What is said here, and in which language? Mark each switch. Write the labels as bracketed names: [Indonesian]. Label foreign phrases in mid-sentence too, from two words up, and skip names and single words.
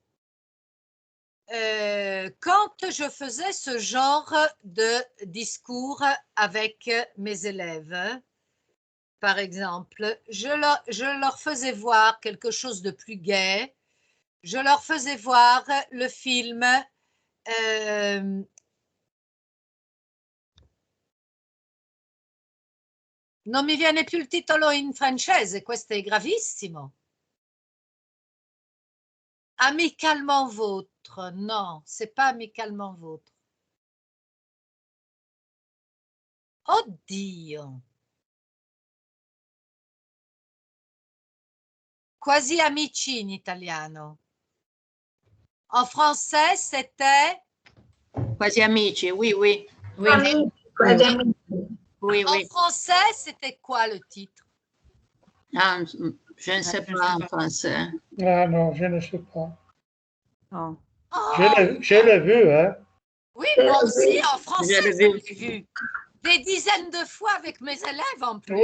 [French] Quand je faisais ce genre de discours avec mes élèves, par exemple, je leur faisais voir quelque chose de plus gai, je leur faisais voir le film [Italian] non mi viene più il titolo in francese, questo è gravissimo. [French] Amicalement vôtre, non, c'est pas amicalement vôtre. [Italian] Oddio. quasi amici in italiano. [French] En français, c'était Quasi amici, oui, oui. Oui, Amici, quasi amici. oui, en oui. français, c'était quoi le titre? Ah, je ne sais pas en français. Ah non, je ne sais pas. Non. Oh, Je l'ai vu, hein. oui, moi aussi, en français, Je l'ai je vu. l'ai vu. Des dizaines de fois avec mes élèves en plus.